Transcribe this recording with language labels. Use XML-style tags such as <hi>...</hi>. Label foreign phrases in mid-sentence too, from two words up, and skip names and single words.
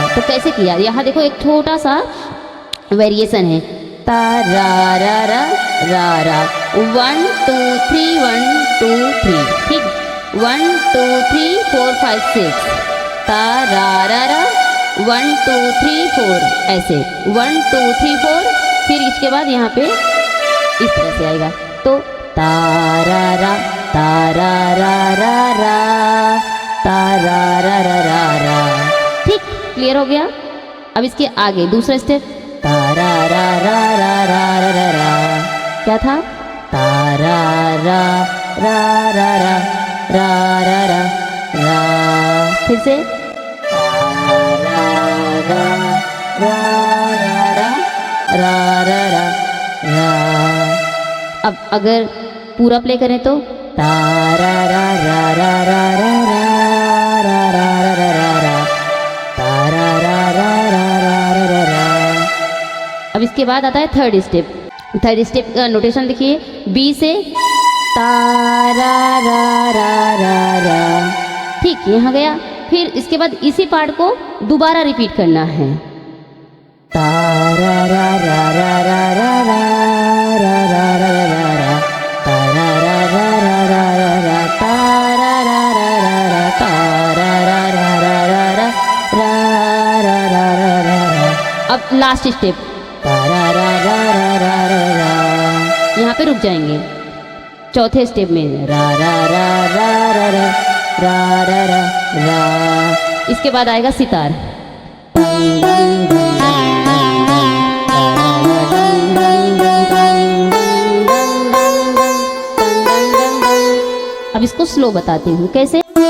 <hi>तो कैसे किया, यहाँ देखो एक छोटा सा वेरिएशन है, तारा रा रा रा रा, 1 2 3 1 2 3, ठीक, 1 2 3 4 5 6, तारा रा रा 1 2 3 4, ऐसे 1 2 3 4। फिर इसके बाद यहाँ पे इस तरह से आएगा, तो तारा रा तारा रा रा रा, तारा रा रा रा रा, ठीक, क्लियर हो गया। अब इसके आगे दूसरा स्टेप, तारा रा रा रा रा रा रा, क्या था? ता रा रा रा रा रा रा रा रा रा। फिर से ता रा रा रा रा रा रा रा रा। अब अगर पूरा प्ले करें तो ता रा रा रा रा रा रा रा रा रा रा रा रा ता रा रा रा रा रा रा रा। अब इसके बाद आता है</hi> <en>third step. third step</en> <hi>का नोटेशन देखिए, बी से ता रा रा रा रा रा। ठीक, यहाँ गया। फिर इसके बाद इसी पार्ट को दोबारा रिपीट करना है। ता रा रा रा रा रा रा रा रा रा रा रा रा ता रा रा रा रा रा रा रा ता रा रा रा रा रा ता रा रा रा रा रा रा रा रा रा रा रा रा। अब</hi> <en>last step</en> <hi>ता रा रा रा रा रा रा रा। यहाँ पे रुक जाएंगे। चौथे स्टेप में रा रा रा रा रा रा रा रा रा रा। इसके बाद आएगा सितार। अब इसको स्लो बताती हूँ कैसे।</hi>